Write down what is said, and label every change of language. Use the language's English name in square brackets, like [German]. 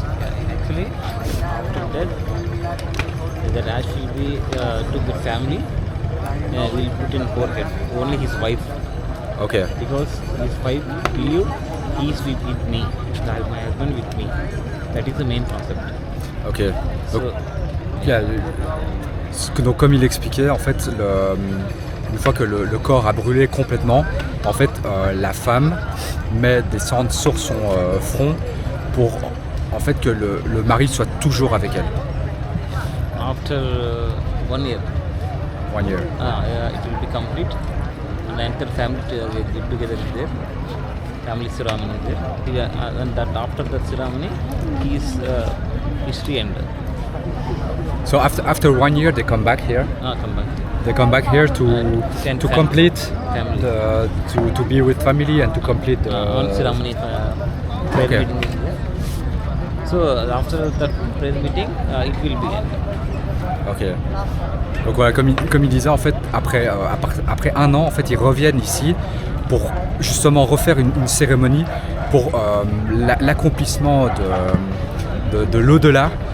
[English] Yeah, actually, after that ash will be took the family. Will put in forehead. Only his wife. Okay. Because his wife believe he is with me, my husband with me. That is the main concept. Ok. So, [French] donc comme il expliquait, en fait, une fois que le corps a brûlé complètement, en fait, la femme met des cendres sur son front pour en fait que le mari soit toujours avec elle. [English] after 1 year, 1 year. it will be complete, and the entire family get together is there. Family ceremony is there. And that after that ceremony, his history end. So after 1 year, they come back here. Come back. They come back here to Send to family. complete Family. to be with family and to complete On ceremony, prayer okay. meeting is there. So after that prayer meeting, it will be end. Ok. [French] Donc voilà, comme il disait, en fait, après 1 an, en fait, ils reviennent ici pour justement refaire une cérémonie pour l'accomplissement de l'au-delà.